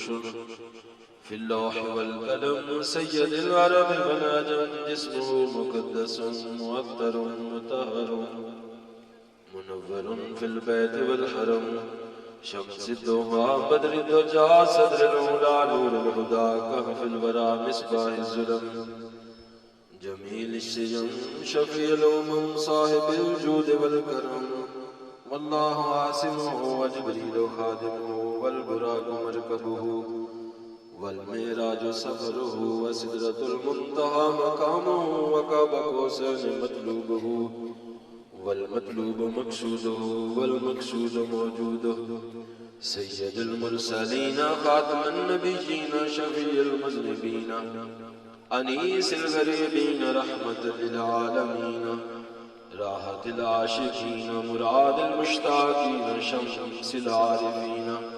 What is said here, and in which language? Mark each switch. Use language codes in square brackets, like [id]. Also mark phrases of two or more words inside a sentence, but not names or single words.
[ar] في اللوح والقلم سيد العرب والعجم جسمه مقدس مؤطر مطهر منور في البيت والحرم شمس الضحى بدر الدجى صدر الأولى نور الهدى كهف الورى مصباح الظلم جمیل الشجن شفیع الامم صاحب الجود والکرم واللہ عاصمہ وجبریل خادمہ والبراق مرکبہ والمعراج سفرہ وسدرۃ المنتہى مقامہ وقاب قوسین مطلوبہ والمطلوب مقصودہ والمقصود موجودہ سید المرسلین خاتم النبیین شفیع المذنبین انیس الغریبین رحمت للعالمین راحت العاشقین مراد المشتاقین شمس العارفین